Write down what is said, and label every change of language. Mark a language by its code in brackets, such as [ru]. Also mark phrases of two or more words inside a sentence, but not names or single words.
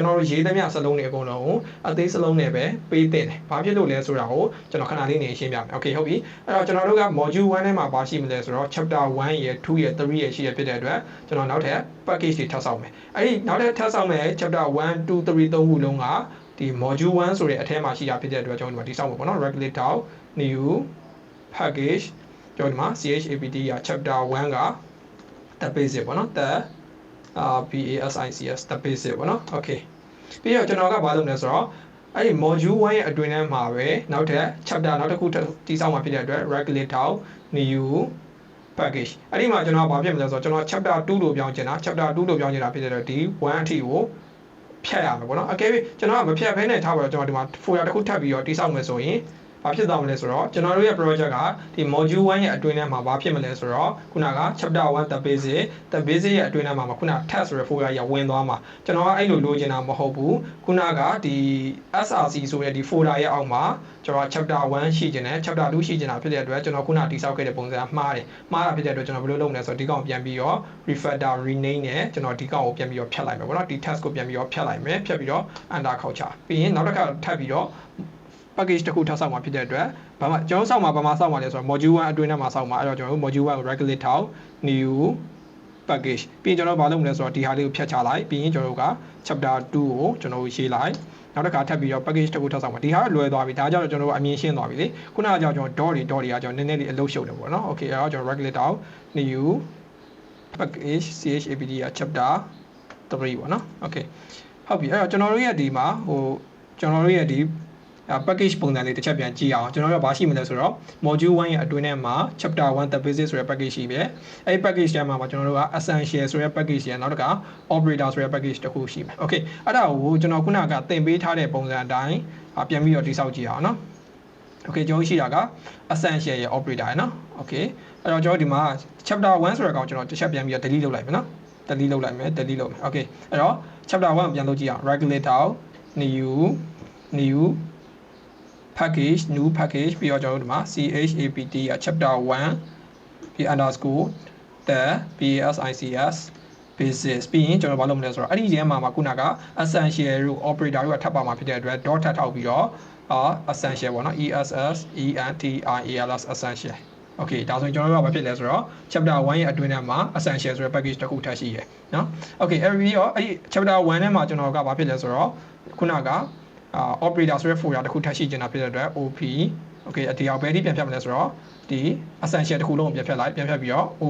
[my] တော်တို့ရေးသမျှစလုံးတွေအကုန်လုံးကိုအသေးစလုံးနဲ့ပဲပေးသင့်တယ်ဘာဖြစ်လို့လဲဆိုတာကိုကျွန်တော်ခဏလေးနေရှင်းပြမယ် Okay ဟုတ်ပြီအဲ့တော့ကျွန်တော်တို့က module 1ထဲမှာပါရှိမလဲဆိုတော့ chapter 1ရယ်2ရယ်3ရယ်ရှိရဖြစ်တဲ့အတွက်ကျွန်တော်နောက်ထပ် package တွေထပ်ဆောက်မယ်အဲ့ဒီနောက်ထပ်ထပ်ဆောက်မယ် chapter 1 2 3 3ခုလုံးကဒီ module 1ဆိုတဲ့အထဲမှာရှိတာဖြစ်တဲ့အတွက်ကျွန်တော်ဒီမှာတိစောက်မယ်ပေါ့နော် [en] right click down new package [my] ကျွန်တော်ဒီမှာ CHAPT က chapter 1က [en] the basic [my] ပေါ့နော် the [en] BASICS the basic [my] ပေါ့နော် okay ပြီးတော့ကျွန်တော်ကဘာလုပ်လဲဆိုတော့အဲ့ဒီ module 1ရဲ့အတွင်းထဲမှာပဲနောက်ထပ် chapter နောက်တစ်ခု တိစောက်မှာဖြစ်တဲ့အတွက် [en] right click down new package [my] အဲ့ဒီမှာကျွန်တော်ဘာဖြစ်မလဲဆိုတော့ကျွန်တော် chapter 2လို့ပြောင်းချင်တာ chapter 2လို့ပြောင်းချင်တာဖြစ်တဲ့အတွက်ဒီ1အထိကိုဖြတ်ရမယ်ပေါ့နော် okay ကျွန်တော်ကမဖြတ်ဘဲနဲ့ထားပါတော့ကျွန်တော်ဒီမှာ folder တစ်ခုထပ်ပြီးတော့တိစောက်မယ်ဆိုရင်ဘာဖြစ်သွားမလဲဆိုတော့ကျွန်တော်တို့ရဲ့ project ကဒီ module 1ရဲ့အတွင်းထဲမှာဘာဖြစ်မလဲဆိုတော့ခုနက [en] chapter 1 the basic [my] ရဲ့အတွင်းထဲမှာခုန test ဆိုတဲ့ folder ရဝင်သွားမှာကျွန်တော်ကအဲ့လိုလိုချင်တာမဟုတ်ဘူးခုနကဒီ src ဆိုတဲ့ဒီ folder ရဲ့အောက်မှာကျွန်တော် chapter 1ရှိကျင်တယ် chapter 2ရှိကျင်တာဖြစ်တဲ့အတွက်ကျွန်တော်ခုနတိစောက်ခဲ့တဲ့ပုံစံမှားတာဖြစ်တဲ့အတွက်ကျွန်တော်ဘယ်လိုလုပ်မလဲဆိုတော့ဒီကောင်ပြန်ပြီးတော့ [en] refactor rename [my] နဲ့ကျွန်တော်ဒီကောင်ကိုပြန်ပြီးတော့ဖြတ်လိုက်မယ်ပေါ့နော်ဒီ test ကိုပြန်ပြီးတော့ဖြတ်လိုက်မယ်ဖြတ်ပြီးတော့ enter ခေါက်ချပြီးရင်နောက်တစ်ခါထပ်ပြီးတော့ package တစ်ခုထပ်ဆောက်မှာဖြစ်တဲ့အတွက်ဘာမှကျွန်တော်ဆောက်မှာဘာမှဆောက်မှာလဲဆိုတော့ module 1အတွင်းထဲမှာဆောက်မှာအဲ့တော့ကျွန်တော်တို့ module 1ကို [en] right click [my] ထောက် [en] new package [my] ပြီးရင်ကျွန်တော်ဘာလုပ်မလဲဆိုတော့ဒီဟာလေးကိုဖြတ်ချလိုက်ပြီးရင်ကျွန်တော်တို့က chapter 2ကိုကျွန်တော်ရေးလိုက်နောက်တစ်ခါထပ်ပြီးတော့ package တစ်ခုထပ်ဆောက်မှာဒီဟာလွယ်သွားပြီဒါ ကြောင့်ကျွန်တော်တို့အမြင်ရှင်းသွားပြီလေခုနကကြောင့်ကျွန်တော် dot တွေကကျွန်တော်နည်းနည်းလေးအလုပ်ရှုပ်တယ်ပေါ့နော် okay အဲ့တော့ကျွန်တော် [en] right click [my] ထောက် [en] new package CHAPT [my] က chapter 3ပေါ့နော် okay ဟုတ်ပြီအဲ့တော့ကျွန်တော်တို့ရဲ့ဒီမှာကျွန်တော်တို့ရဲ့ဒီ package ပုံစံလေး တစ်ချက်ပြန်ကြည့်အောင်ကျွန်တော်တို့ဘာရှိမလဲဆိုတော့ module 1ရဲ့အတွင်းထဲမှာ [en] chapter 1 the basic [my] ဆိုတဲ့ package ရှိပဲအဲ့ဒီ package ထဲမှာကျွန်တော်တို့က essential ဆိုတဲ့ package ရနောက်တစ်ခါ operator ဆိုတဲ့ package တစ်ခုရှိမယ် okay အဲ့ဒါကိုကျွန်တော်ခုနကသင်ပေးထားတဲ့ပုံစံအတိုင်းပြန်ပြီးတော့တိစောက်ကြည့်အောင်နော် okay ကျွန်တော်ရှိတာက essential ရဲ့ operator နော် okay အဲ့တော့ကျွန်တော်ဒီမှာ chapter 1ဆိုတဲ့ကောင်ကျွန်တော်တစ်ချက်ပြန်ပြီးတော့ delete လုပ်လိုက်မယ်နော် delete လုပ်လိုက်မယ် delete လုပ်မယ် okay အဲ့တော့ chapter 1ပြန်လုပ်ကြည့်အောင် [en] right click [my] ထောက် [en] new package new package [my] ပြီးတော့ကျွန်တော်တို့ဒီမှာ CHAPT က chapter 1 ပြီး [en] underscore the BASICS basis [my] ပြီးရင်ကျွန်တော်ဘာလုပ်မလဲဆိုတော့အဲ့ဒီထဲမှာခုနက essential တို့ operator တို့ကထပ်ပါမှာဖြစ်တဲ့အတွက် dot ထပ်ထောက်ပြီးတော့essential ပေါ့နော် [en] ESSENTIALS essential okay [my] ဒါဆိုရင်ကျွန်တော်တို့ကဘာဖြစ်လဲဆိုတော့ chapter 1ရဲ့အတွင်းထဲမှာ essential ဆိုတဲ့ package တစ်ခုထပ်ရှိရယ်နော် okay အဲ့ဒီတော့အဲ့ဒီ chapter 1ထဲမှာကျွန်တော်ကဘာဖြစ်လဲဆိုတော့ခုနကoperator ဆိုတဲ့ folder တစ်ခုထပ်ရှိကျင်တာဖြစ်တဲ့အတွက် OP okay အတရားဘယ်ဒီပြန်ဖြတ်မလဲဆိုတော့ဒီ essential တစ်ခုလုံးကိုပြန်ဖြတ်လိုက်ပြန်ဖြတ်ပြီးတော့